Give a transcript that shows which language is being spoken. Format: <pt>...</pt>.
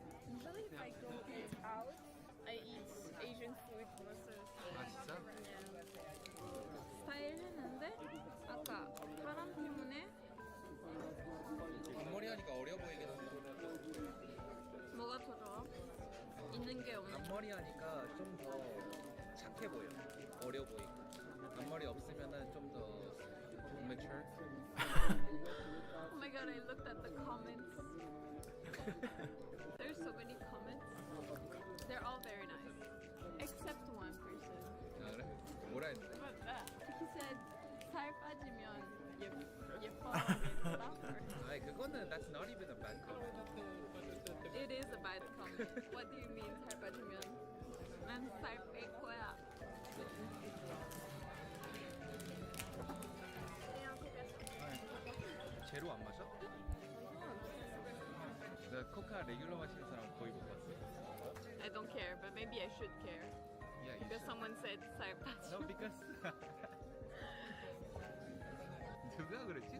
<en>Usually if I go eat out, I eat Asian food most of the time.</en> <ko>아 진짜? 스타일 했는데 아까 사람 때문에 앞머리 하니까 어려 보이긴 한데 뭐가 더 좋아? 있는 게 없는 앞머리 하니까 좀 더 착해 보여. 어려 보이고 앞머리 없으면은 좀 더</ko> <en>mature. Oh my god, I looked at the comments. There's so many comments. They're all very nice. Except one person.</en> <ko>아 그래? 뭐라 했는데?</ko> <en>What that? He said</en> <ko>살 빠지면 예뻐하겠다. 아니 그거는</ko> <en>that's not even a bad comment. It is a bad comment. What do you mean</en> <ko>살 빠지면? 난 살 뺄 거야. 제로 안 마셔? 나 코카 레귤러 마시는 사람 거의 못 봤어.</ko> <en>I don't care, but maybe I should care. Yeah, you Because should. someone said</en> <ko>살 빠지면.</ko> <en>No, because</en> <ko>누가 그랬지?</ko>